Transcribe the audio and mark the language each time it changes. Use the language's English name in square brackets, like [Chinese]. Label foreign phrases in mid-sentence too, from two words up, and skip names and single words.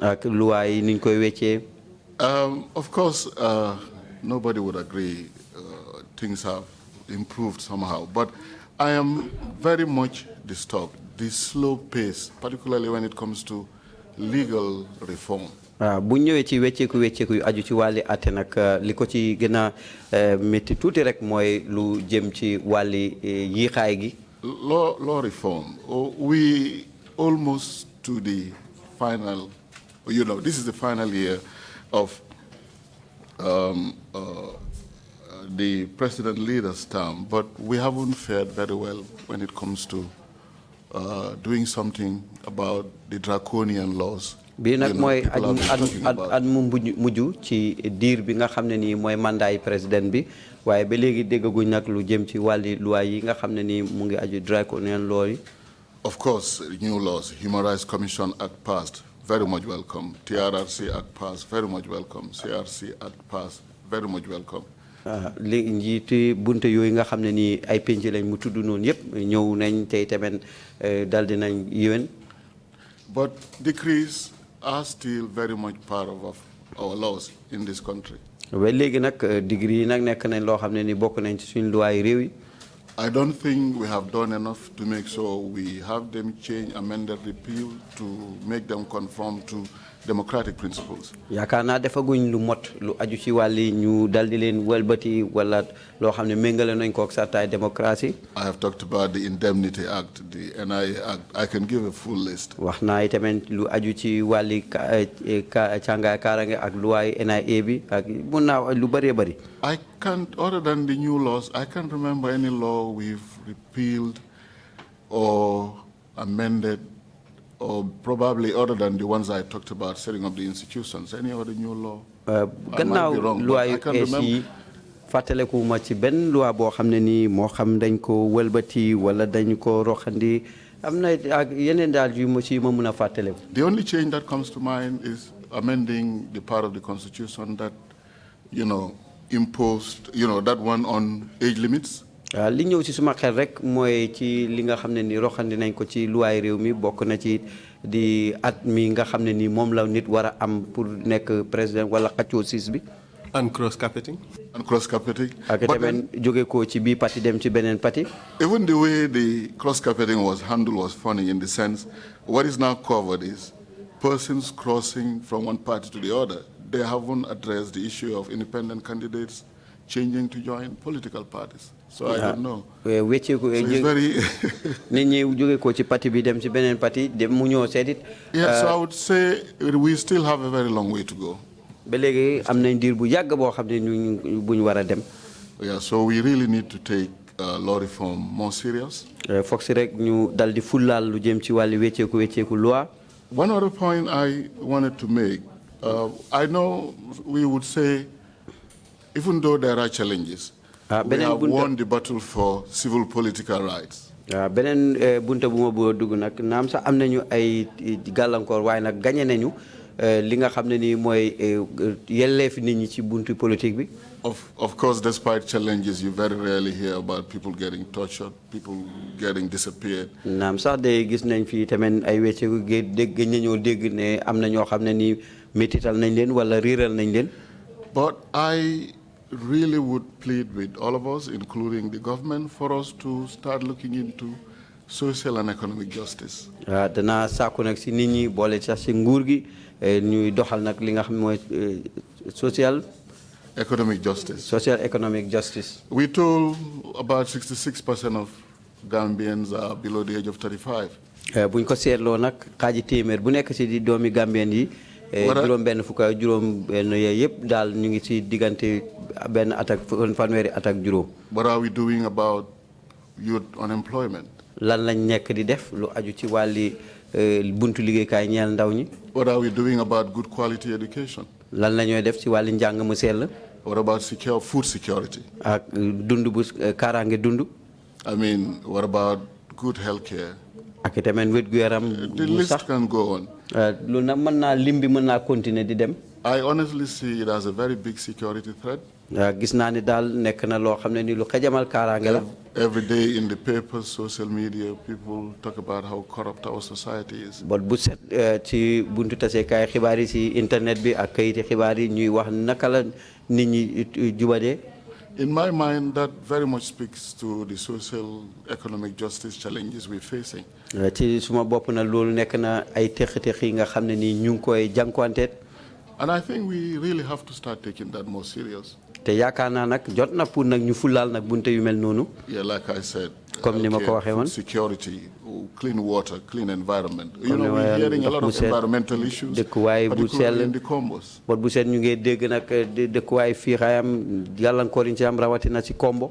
[English] Of course, nobody would agree things have improved somehow, but I am very much disturbed. The slow pace, particularly when it comes to legal reform. [Wolof] Bu ñëwee ci wécceeku yu aju ci wàlli atte nag li ko ci gën a métti tuuti rek mooy lu jëm ci wàlli yiixaay gi. [English] Law reform. We almost to the final, this is the final year of the president leader's term, but we haven't fared very well when it comes to doing something about the draconian laws. [Wolof] Bii nag mooy at mu mujj ci diir bi nga xam ne nii mooy [French] mandat président [Wolof] bi waaye ba léegi déggaguñ nag lu jëm ci wàlli loi yi nga xam ne nii mu ngi aju [English] draconian law [Wolof] yi. [English] Of course, new laws, Human Rights Commission Act passed, very much welcome. TRRC Act passed, very much welcome. CRC Act passed, very much welcome. [Wolof] Li njiiti bunte yooyu nga xam ne nii ay penc lañ mu tudd noonu yëpp ñëw nañ tey tamit dal dinañ yéwén. [English] But decrees are still very much part of our laws in this country. [Wolof] Ba léegi nag degree yi nag nekk nañ loo xam ne ni bokk nañ ci suñu loi réew yi. [English] I don't think we have done enough to make sure we have them change, amended, repealed to make them conform to democratic principles. [Wolof] Yaakaar naa defaguñ lu mot lu aju ci wàlli ñu dal di leen wëlbati wala loo xam ne méngale nañ ko ak sartaay démocratie. [English] I have talked about the Indemnity Act, the NIA Act. I can give a full list. [Wolof] Wax naa tamit lu aju ci wàlli càngaay kaarange ak luwaay NIA bi ak mun naa lu bëree bëri. [English] I can't, other than the new laws, I can't remember any law we've repealed or amended, or probably other than the ones I talked about, setting up the institutions. Any other new law? I might be wrong, but I can't remember. [Wolof] Fàttaleku ma ci benn loi boo xam ne nii moo xam dañ ko wëlbati wala dañ ko roxandi am na ak yeneen daal yu ma ci ma mun a fàttaleku. [English] The only change that comes to mind is amending the part of the Constitution that, imposed, that one on age limits. [Wolof] Li ñëw ci suma xel rek mooy ci li nga xam ne ni roxandi nañ ko ci luwaay réew mi bokk na ci di at mi nga xam ne ni moom la nit war a am pour nekk président wala xaccoo siis bi. [English] And cross-carpeting. And cross-carpeting. [Wolof] Ak tamit jóge ko ci bii parti dem ci beneen parti. [English] Even the way the cross-carpeting was handled was funny in the sense, what is now covered is persons crossing from one party to the other. They haven't addressed the issue of independent candidates changing to join political parties. So I don't know. So it's very... [Wolof] nit ñi jóge ko ci parti bi dem ci beneen parti dem mu ñëw seetit. [English] Yeah, so I would say we still have a very long way to go. [Wolof] Ba léegi am nañ diir bu yàgg boo xam ne bu ñu war a dem. [English] Yeah, so we really need to take law reform more serious. [Wolof] Foog si rek ñu dal di fullaal lu jëm ci wàllu wecceeku loi. [English] One other point I wanted to make, I know we would say, even though there are challenges, we have won the battle for civil political rights. [Wolof] Beneen bunta bu ma bëgg a dugg nag naam sax am nañu ay gàllankoor waaye nag gañe nañu li nga xam ne nii mooy yelleefi nit ñi ci buntu politique bi. [English] Of course, despite challenges, you very rarely hear about people getting tortured, people getting disappeared. [Wolof] naam sax de gis nañ fi tamit ay wecceeku dégg nañoo dégg ne am na ñoo xam ne nii métital nañ leen wala riiral nañ leen. [English] But I really would plead with all of us, including the government, for us to start looking into social and economic justice. [Wolof] Danaa sàkku nag si nit ñi boole sax si nguur gi ñuy doxal nag li nga xam mooy social. [English] economic justice. Social economic justice. We told about 66% of Gambians are below the age of 35. [Wolof] buñ ko seetloo nag xaaji téeméer bu nekk ci di doomi Gambien yi juróom benn fukk ak juróom benn yëpp daal ñu ngi ci diggante benn at ak fanweeri at ak juróom. [English] What are we doing about youth unemployment? [Wolof] lan lañ nekk di def lu aju ci wàlli buntu liggéeykaay ñeel ndaw ñi. [English] What are we doing about good quality education? [Wolof] lan la ñooy def ci wàlli njàng mu sell. [English] What about food security? [Wolof] ak dund bu kaaraange dund. [English] I mean, what about good health care? [Wolof] ak itamit wér gu yaram [English] The list can go on. [Wolof] lu na mën naa lim bi mën naa continuer di dem. [English] I honestly see it as a very big security threat. [Wolof] gis naa ni daal nekk na loo xam ne ni lu xajamal kaaraange la. [English] Every day in the papers, social media, people talk about how corrupt our society is. [Wolof] bot bu set ci buntu tasekaay xibaar yi ci internet bi ak kayiti xibaar yi ñuy wax naka la nit ñi jubadee. [English] In my mind, that very much speaks to the social economic justice challenges we're facing. [Wolof] ci suma bopp na loolu nekk na ay tex-tex yi nga xam ne nii ñu ngi koy jànkuwanteet. [English] And I think we really have to start taking that more serious. [Wolof] te yaakaar naa nag jot na pour nag ñu fulaal nag bunte yu mel noonu. [English] Yeah, like I said. [Wolof] comme ni ma ko waxee woon. [English] Security, clean water, clean environment. You know, we're hearing a lot of environmental issues, particularly in the Combos. [Wolof] bot bu set ñu ngi dégg nag dëkkuwaay fii xayam gàllankoor yi ci am rawatina ci Kombo.